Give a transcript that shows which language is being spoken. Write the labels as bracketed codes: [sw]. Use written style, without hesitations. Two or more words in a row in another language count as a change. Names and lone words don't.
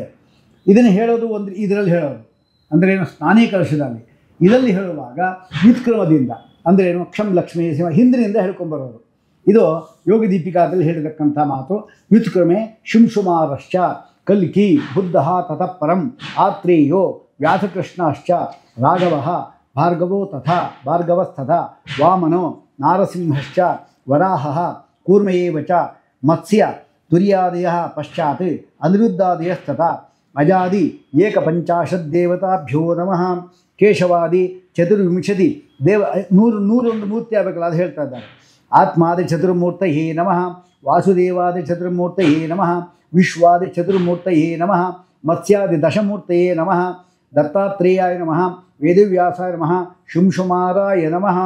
[kn] ಇದನ್ನು ಹೇಳೋದು ಒಂದು ಇದರಲ್ಲಿ ಹೇಳೋದು ಅಂದರೆ ಏನು, ಸ್ನಾನಿ ಕಲಶದಲ್ಲಿ. ಇದರಲ್ಲಿ ಹೇಳುವಾಗ ವ್ಯುತ್ಕ್ರಮದಿಂದ ಅಂದರೆ ಏನು, ಕ್ಷಂ ಲಕ್ಷ್ಮೀ ಶಿವ ಹಿಂದಿನಿಂದ ಹೇಳ್ಕೊಂಬರೋದು. ಇದು ಯೋಗ ದೀಪಿಕಾದಲ್ಲಿ ಹೇಳಿರ್ತಕ್ಕಂಥ ಮಾತು. [sa] ವ್ಯುತ್ಕ್ರಮೆ ಶುಂಶುಮಾರಶ್ಚ ಕಲ್ಕಿ ಬುದ್ಧ ತತಃ ಪರಂ ಆತ್ರೇಯೋ ವ್ಯಾಸಕೃಷ್ಣಶ್ಚ ರಾಘವಃ ಭಾರ್ಗವಸ್ತಥಾ ವಾಮನೋ ನಾರಸಿಂಹಶ್ಚ ವರಾಹಃ ಕೂರ್ಮಯೇವ ಚ ಮತ್ಸ್ಯ ತುರ್ಯಾದಯಃ ಪಶ್ಚಾತ್ ಅನಿರುದ್ಧಾದಯಸ್ತಥಾ ಅಜಾದಿ ಏಕಪಂಚಾಶದ್ದೇವತಾಭ್ಯೋ ನಮಃ. ಕೇಶವಾದಿ ಚತುರ್ವಿಂಶತಿ [kn] ದೇವ 101 ಮೂರ್ತಿ ಆಗಬೇಕಲ್ಲ, ಅದು ಹೇಳ್ತಾ ಇದ್ದಾರೆ. [sa] ಆತ್ಮಾದಿ ಚತುರ್ಮೂರ್ತಯೇ ನಮಃ, ವಾಸುದೇವಾದಿ ಚತುರ್ಮೂರ್ತಯೇ ನಮಃ, ವಿಶ್ವಾದಿ ಚತುರ್ಮೂರ್ತಯೇ ನಮಃ, ಮತ್ಸ್ಯಾದಿ ದಶಮೂರ್ತಯೇ ನಮಃ, ದತ್ತಾತ್ರೇಯಾಯ ನಮಃ, ವೇದವ್ಯಾಸಾಯ ನಮಃ, ಶುಂಶುಮಾರಾಯ ನಮಃ.